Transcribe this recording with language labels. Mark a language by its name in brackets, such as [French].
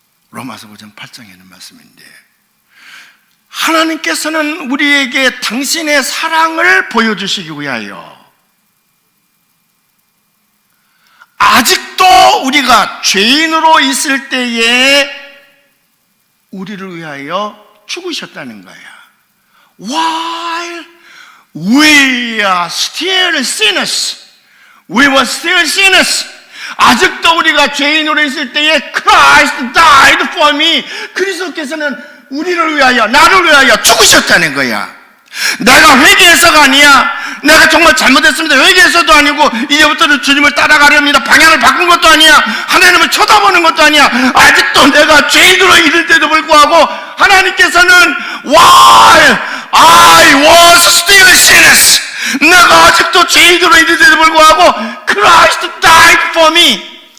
[Korean] 로마서 5장 8장에 있는 말씀인데, 하나님께서는 우리에게 당신의 사랑을 보여주시기 위하여 아직도 우리가 죄인으로 있을 때에 우리를 위하여 죽으셨다는 거야. [English] While we are still sinners, we were still sinners. [Korean] 아직도 우리가 죄인으로 있을 때에 [English] Christ died for me. [Korean] 그리스도께서는 우리를 위하여, 나를 위하여 죽으셨다는 거야. 내가 회개해서가 아니야. 내가 정말 잘못했습니다. 회개해서도 아니고, 이제부터는 주님을 따라가렵니다. 방향을 바꾼 것도 아니야. 하나님을 쳐다보는 것도 아니야. 아직도 내가 죄인으로 이를 때도 불구하고 하나님께서는 [English] While I was still sinners, [Korean] 내가 아직도 죄인으로 이를 때도 불구하고 [English] Christ died for me.